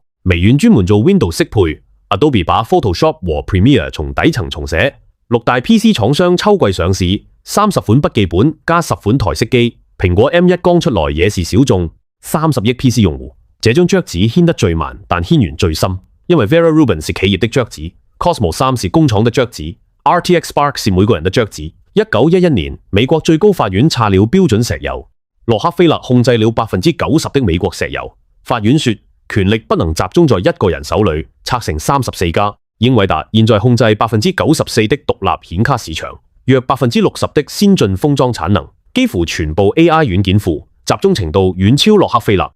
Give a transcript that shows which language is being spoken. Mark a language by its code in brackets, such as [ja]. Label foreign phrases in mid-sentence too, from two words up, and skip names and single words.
[zh] 微軟專門做 Windows 適配 ，Adobe 把 Photoshop 和 Premiere 從底層重寫。6大 PC 廠商秋季上市，30款筆記本加10款台式機。蘋果 M1 剛出來也是小眾，30億 PC 用戶。這張桌子牽得最慢，但牽完最深，因為 Vera Rubin 是企業的桌子 ，Cosmos 3是工廠的桌子 ，RTX Spark 是每個人的桌子。1911年，美國最高法院查了標準石油。洛克菲勒控制了90% 的美國石油。法院說，權力不能集中在一個人手裏，拆成34家。英偉達現在控制94%的獨立顯卡市場，約60%的先進封裝產能，幾乎全部 AI 軟件庫，集中程度遠超洛克菲勒。